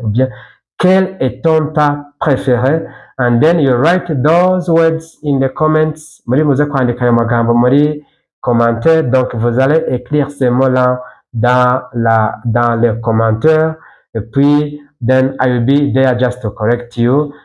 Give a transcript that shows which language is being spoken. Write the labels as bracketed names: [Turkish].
[French] Ou bien quel est ton temps préféré? [English] And then you write those words in the comments. [Kinyarwanda] Muri muze kwandika ayo magambo muri commentaire. [French] Donc vous allez écrire ces mots-là dans les commentaires. Et puis [English] then I will be there just to correct you.